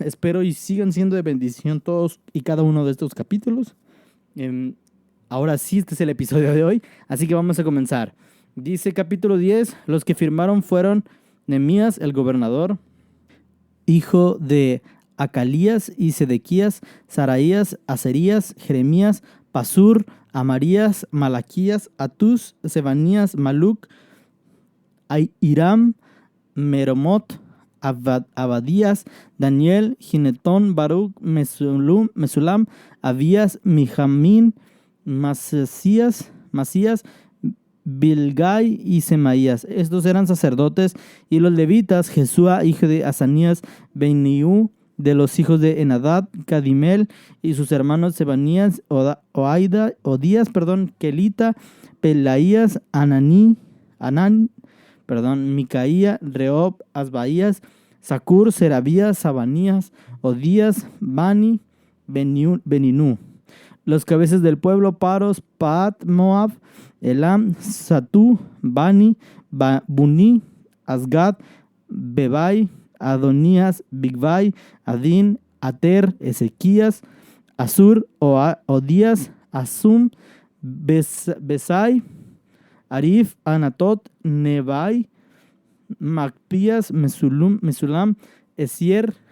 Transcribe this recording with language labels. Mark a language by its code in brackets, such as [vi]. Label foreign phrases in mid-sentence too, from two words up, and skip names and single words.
[es] Espero y sigan siendo de bendición todos y cada uno de estos capítulos. Ahora sí, este es el episodio de hoy, así que vamos a comenzar. Dice capítulo 10, los que firmaron fueron Nehemías, el gobernador, hijo de Acalías y Sedequías, Saraías, Azarías, Jeremías, Pasur, Amarías, Malaquías, Atús, Sebanías, Maluc, Hiram, Meromot, Abadías, Daniel, Ginetón, Baruch, Mesulam, Abías, Mijamín, Masías, Bilgai y Semaías. Estos eran sacerdotes. Y los levitas, Jesúa, hijo de Asanías, Beniú, de los hijos de Enadad, Cadimel, y sus hermanos Sebanías, Odías, Kelita, Pelaías, Micaía, Reob, Asbaías, Sacur, Serabías, Sabanías, Odías, Bani, Beninu. Los cabezas del pueblo: Paros, Paat, Moab, Elam, Satú, Bani, Buni, Asgad, Bebai, Adonías, Bigvai, Adín, Ater, Ezequías, Asur, Odías, Asum, Besai, Arif, Anatot, Nebai, Macpías, Mesulam, Esier,